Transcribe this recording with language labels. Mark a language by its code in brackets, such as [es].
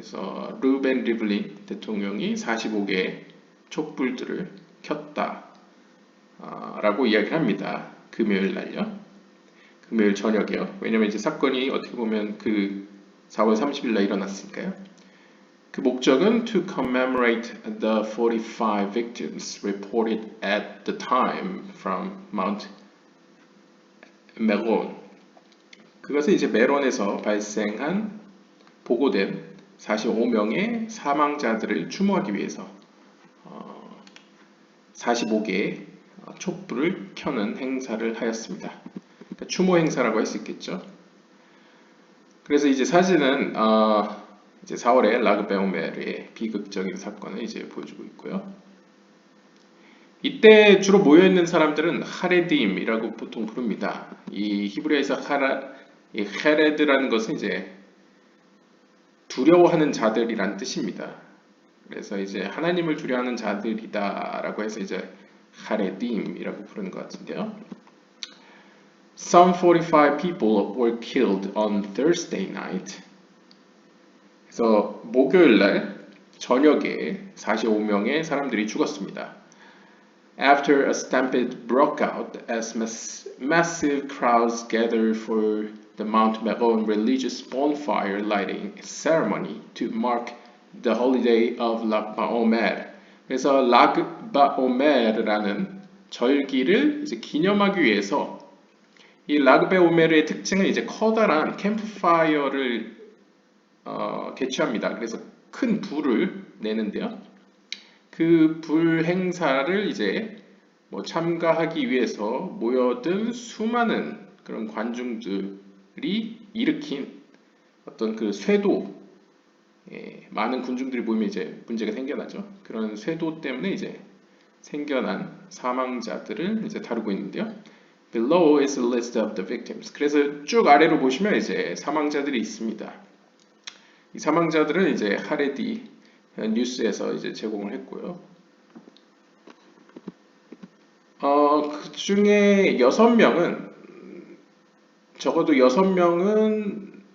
[ko] 그래서 루벤 리블린 대통령이 45개의 촛불들을 켰다 라고 이야기를 합니다. 금요일 날요. 금요일 저녁이요. 왜냐면 이제 사건이 어떻게 보면 그 4월 30일 날 일어났으니까요. 그 목적은 [en] to commemorate the 45 victims reported at the time from Mount Meron. [ko] 그것은 이제 메론에서 발생한 보고된 45명의 사망자들을 추모하기 위해서 45개의 촛불을 켜는 행사를 하였습니다. 그러니까 추모 행사라고 할 수 있겠죠. 그래서 이제 사진은 이제 4월에 라그베오메르의 비극적인 사건을 이제 보여주고 있고요. 이때 주로 모여 있는 사람들은 하레딤이라고 보통 부릅니다. 이 히브리어에서 이 헤레드라는 것은 이제 두려워하는 자들이란 뜻입니다. 그래서 이제 하나님을 두려워하는 자들이다라고 해서 이제 하레딤이라고 부르는 것 같은데요. [en] Some 45 people were killed on Thursday night. [ko] 그래서 목요일 날 저녁에 45명의 사람들이 죽었습니다. [en] After a stampede broke out as massive crowds gathered for the Mount Meron religious bonfire lighting ceremony to mark the holiday of Lag BaOmer. [ko] 그래서 락 바오메르라는 절기를 이제 기념하기 위해서 이 라그 바오메르의 특징은 이제 커다란 캠프파이어를 개최합니다. 그래서 큰 불을 내는데요. 그 불 행사를 이제 뭐 참가하기 위해서 모여든 수많은 그런 관중들이 일으킨 어떤 그 쇄도, 많은 군중들이 모이면 이제 문제가 생겨나죠. 그런 쇄도 때문에 이제 생겨난 사망자들을 이제 다루고 있는데요. [en] Below is a list of the victims. [ko] 그래서 쭉 아래로 보시면 이제 사망자들이 있습니다. 이 사망자들은 이제 하레디 뉴스에서 이제 제공을 했고요. 그 중에 6명은 적어도 6명은